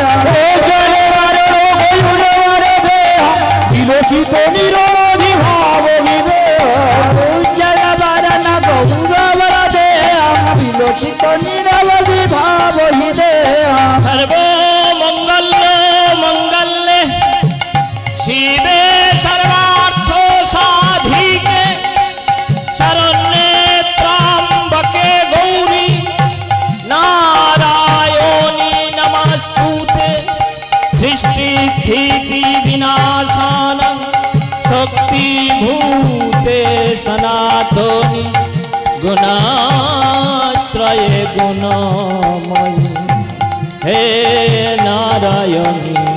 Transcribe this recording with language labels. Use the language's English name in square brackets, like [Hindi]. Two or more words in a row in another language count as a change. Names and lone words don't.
[Bangla] উজ্জ্বল বরণ গৌর বরদেহ বিরচিত নিরবধি ভাব বিদেহ উজ্জ্বল বরণ গৌর বরদেহ বিরচিত নিরবধি ভাব বিদেহ [Sanskrit] সর্ব মঙ্গল মঙ্গলে শিবে সর্বার্থ সাধিকে শরণ্যে ত্র্যম্বকে গৌরী নারায়ণী নমস্তুতে। সৃষ্টি স্থিতি বিনাশানং শক্তিভূতে সনাতনী গুণাশ্রয়ে গুণময়ী হে নারায়ণী